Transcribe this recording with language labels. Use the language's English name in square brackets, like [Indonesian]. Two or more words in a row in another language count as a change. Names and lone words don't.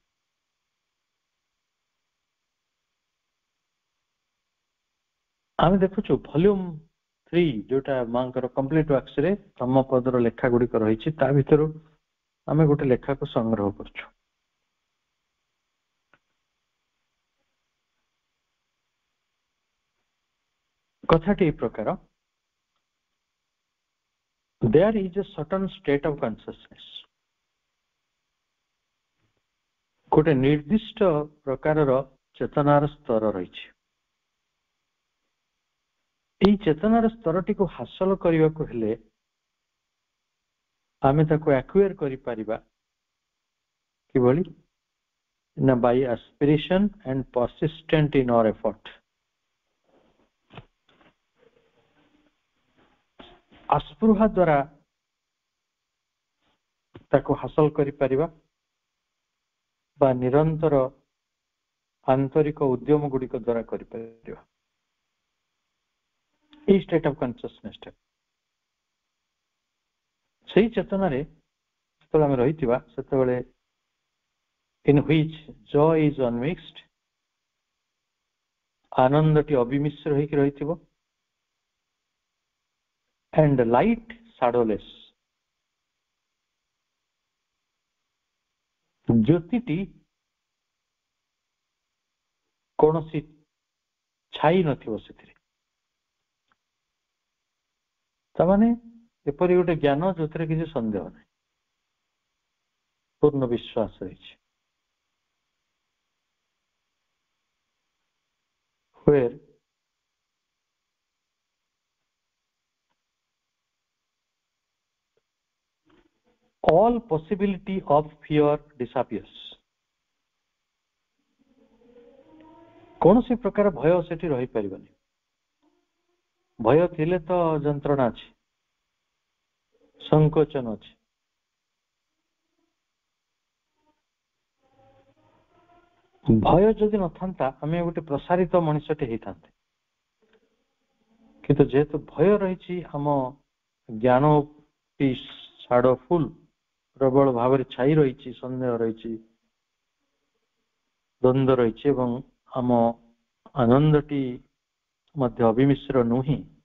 [Odia] ଆମେ ଦେଖୁଛୁ ଭଲ୍ୟୁମ 3 ଯୋଉଟା ମାଙ୍କର କମ୍ପ୍ଲିଟ ୱାର୍କସରେ ଧମ୍ମପଦର ଲେଖା ଗୁଡିକ ରହିଛି, ତା ଭିତରୁ ଆମେ ଗୋଟେ ଲେଖାକୁ ସଂଗ୍ରହ କରୁଛୁ। କଥାଟି ଏ ପ୍ରକାର, [English] there is a certain state of consciousness। [Odia] ଗୋଟେ ନିର୍ଦ୍ଦିଷ୍ଟ ପ୍ରକାରର ଚେତନାର ସ୍ତର ରହିଛି। ଏହି ଚେତନାର ସ୍ତରଟିକୁ ହାସଲ କରିବାକୁ ହେଲେ ଆମେ ତାକୁ ଆକ୍ୱାର କରିପାରିବା କିଭଳି ନା [English] by aspiration and persistent in our effort। [Odia] ଆସ୍ପୃହା ଦ୍ୱାରା ତାକୁ ହାସଲ କରିପାରିବା ବା ନିରନ୍ତର ଆନ୍ତରିକ ଉଦ୍ୟମ ଗୁଡିକ ଦ୍ୱାରା କରିପାରିବା। এই [English] state of consciousness [Odia] ଟା ସେଇ ଚେତନାରେ ଯେତେବେଳେ ଆମେ ରହିଥିବା ସେତେବେଳେ [English] in which joy is unmixed [Odia] ଆନନ୍ଦଟି ଅବିମିଶ୍ର ହେଇକି ରହିଥିବ। [English] and light shadowless, [Odia] ଜ୍ୟୋତିଟି କୌଣସି ଛାଇ ନଥିବ ସେଥିରେ। ତାମାନେ ଏପରି ଗୋଟେ ଜ୍ଞାନ ଯୋଉଥିରେ କିଛି ସନ୍ଦେହ ନାହିଁ, ପୂର୍ଣ୍ଣ ବିଶ୍ୱାସ ରହିଛି। [English] where all possibility of fear disappears, [Odia] କୌଣସି ପ୍ରକାର ଭୟ ସେଠି ରହିପାରିବନି। ଭୟ ଥିଲେ ତ ଯନ୍ତ୍ରଣା ଅଛି, ସଂକୋଚନ ଅଛି। ଭୟ ଯଦି ନଥାନ୍ତା ଆମେ ଗୋଟେ ପ୍ରସାରିତ ମଣିଷଟେ ହେଇଥାନ୍ତେ, କିନ୍ତୁ ଯେହେତୁ ଭୟ ରହିଛି, ଆମ ଜ୍ଞାନ ସାଡୋଫୁଲ ପ୍ରବଳ ଭାବରେ ଛାଇ ରହିଛି, ସନ୍ଦେହ ରହିଛି, ଦ୍ୱନ୍ଦ୍ୱ ରହିଛି, ଏବଂ ଆମ ଆନନ୍ଦଟି ମଧ୍ୟ ଅବିମିଶ୍ର ନୁହେଁ।